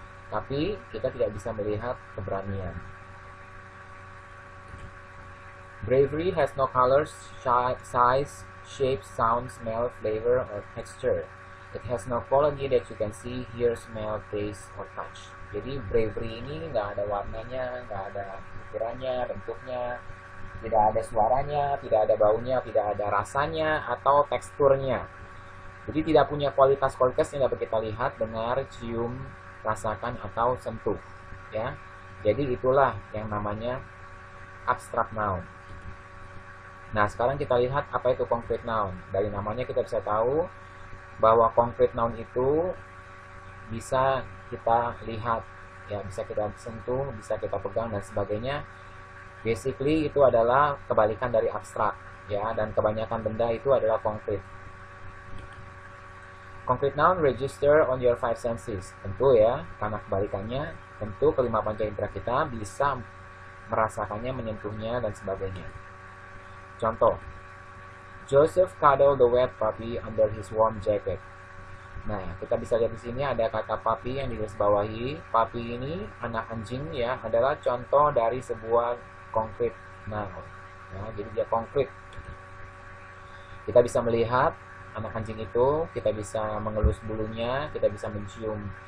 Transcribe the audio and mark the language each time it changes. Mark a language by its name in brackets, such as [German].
[Indonesian] Tapi kita tidak bisa melihat keberanian. [English] Bravery has no color, size, shape, sound, smell, flavor, or texture. It has no quality that you can see, hear, smell, taste, or touch. [Indonesian] Jadi bravery ini nggak ada warnanya, nggak ada ukurannya, bentuknya, tidak ada suaranya, tidak ada baunya, tidak ada rasanya atau teksturnya. Jadi tidak punya kualitas-kualitas yang dapat kita lihat, dengar, cium, rasakan, atau sentuh, ya. Jadi itulah yang namanya abstract noun. Nah, sekarang kita lihat apa itu concrete noun. Dari namanya kita bisa tahu bahwa concrete noun itu bisa kita lihat, ya, bisa kita sentuh, bisa kita pegang, dan sebagainya. Basically itu adalah kebalikan dari abstrak, ya, dan kebanyakan benda itu adalah konkret. [English] Concrete noun register on your five senses. [Indonesian] Tentu, ya, karena kebalikannya, tentu kelima panca indera kita bisa merasakannya, menyentuhnya, dan sebagainya. [English] Contoh, Joseph cuddled the wet puppy under his warm jacket. [Indonesian] Nah, kita bisa lihat di sini ada kata puppy yang digarisbawahi. Puppy ini, anak anjing, ya, adalah contoh dari sebuah concrete noun. Ya, jadi dia konkret. Kita bisa melihat anak anjing itu, kita bisa mengelus bulunya, kita bisa mencium